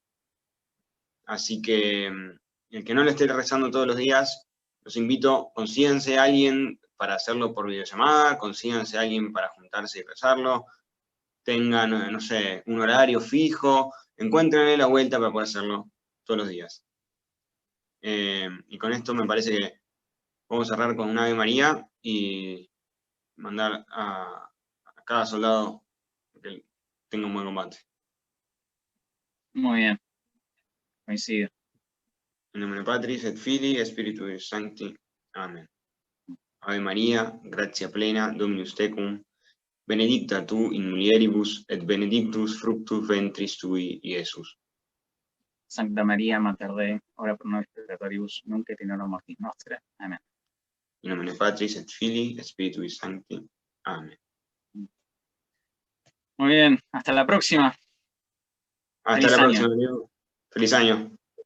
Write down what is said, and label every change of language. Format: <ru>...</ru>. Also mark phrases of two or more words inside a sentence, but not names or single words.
<es>Así que el que no lo esté rezando todos los días, los invito, consíganse a alguien para hacerlo por videollamada, consíganse a alguien para juntarse y rezarlo, tengan, no sé, un horario fijo, encuéntrenle la vuelta para poder hacerlo todos los días. Y con esto me parece que vamos a cerrar con un Ave María y mandar a cada soldado que tenga un buen combate. Muy bien, coincido.</es> <la>In nomine Patris et Filii et Spiritus Sancti. Amen. Ave Maria, gratia plena, Dominus tecum, benedicta tu in mulieribus, et benedictus fructus ventris tui, Iesus. Sancta Maria, Mater Dei, ora pro nobis peccatoribus, nunc et in hora mortis nostre. Amen. In nomine Patris et Filii et Spiritus Sancti. Amen.</la> <es>Muy bien, hasta la próxima. Hasta la próxima, Diego. Feliz año.</es>